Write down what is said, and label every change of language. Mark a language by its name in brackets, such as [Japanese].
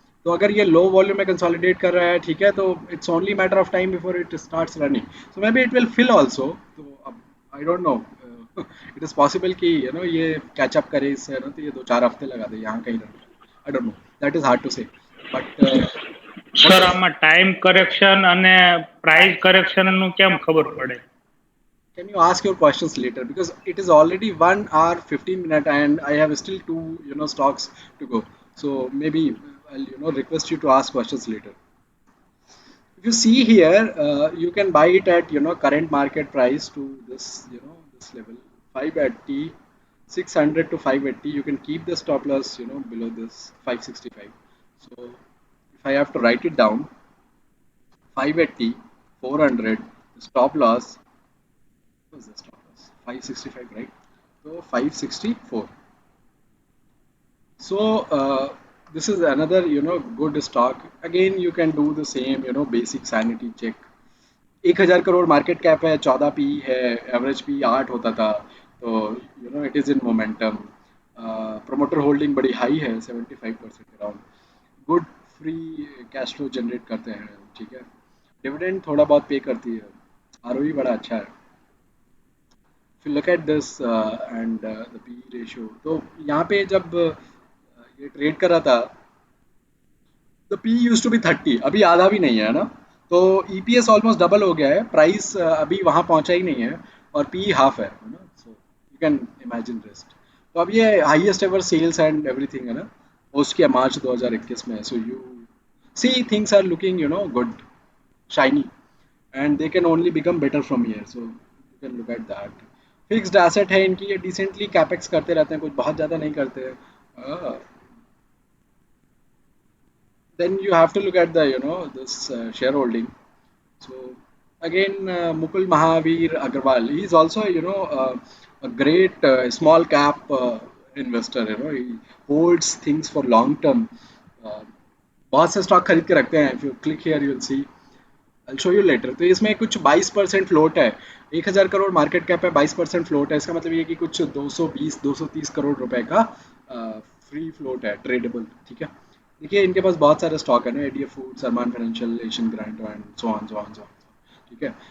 [Hindi] तो अगर ये [English] low volume में consolidate [Hindi] कर रहा है, ठीक है, तो [English] It's only matter of time before it starts running, so maybe it will fill also. [Hindi] तो अब [English] I don't know, it is possible [Hindi] कि ये कैचअप करे इससे ना, तो ये 2-4 हफ्ते लगा दे यहाँ कहीं run. [English] I don't know, that is hard to say, but what [Gujarati] સર [English] Does. [Gujarati] આમાં ટાઈમ કરેક્શન અને પ્રાઇસ કરેક્શન નું કેમ ખબર પડે? [English] Can you ask your questions later because it is already 1 hour 15 minute and I have still two stocks to go. So maybe I'll request you to ask questions later. If you see here, you can buy it at current market price to this this level 580, 600 to 580. You can keep the stop loss below this 565. So if I have to write it down, 580, 400, stop loss. What was the stop loss? 565, right? So 564. So this is another good stock. Again, you can do the same basic sanity check. [Hindi] 1,000 crore market cap है, 14 P है, average P 8 होता था। तो [English] It is in momentum. [Hindi] Promoter holding बड़ी high है, 75% around. Good free cash flow generate करते हैं, ठीक है। डिविडेंड थोड़ा बहुत पे करती है, आरओई बड़ा अच्छा है। [English] if you look at this and the PE ratio, [Hindi] तो यहाँ पे जब ये ट्रेड कर रहा था, [English] the P use to be 30, [Hindi] अभी आधा भी नहीं है ना। तो ईपीएस ऑलमोस्ट डबल हो गया है, प्राइस अभी वहाँ पहुँचा ही नहीं है, और पी हाफ है ना। [English] So you can imagine rest. [Hindi] तो अब ये highest ever sales and everything है ना, पोस्ट किया मार्च 2021 में। [English] So you see things are looking good, shiny, and they can only become better from here, so you can look at that। [Hindi] Fixed asset है इनकी, ये डिसेंटली कैपेक्स करते रहते हैं, कुछ बहुत ज़्यादा नहीं करते हैं। [English] then you have to look at the this shareholding। so again Mukul Mahavir Agarwal, he is also a great small cap investor, he holds things for long term। uh, [Hindi] बहुत से स्टॉक खरीद के रखते हैं। [English] If you click here you will see, I'll show you later। [Hindi] तो इसमें कुछ 22% float है, 1,000 करोड़ मार्केट कैप है, 22% फ्लोट है। इसका मतलब ये कि कुछ 220-230 करोड़ रुपए का फ्री फ्लोट है, ट्रेडेबल, ठीक है। देखिए इनके पास बहुत सारे स्टॉक है ना, ADF food, सरमान financial, Asian grant and so on so on so on, ठीक है।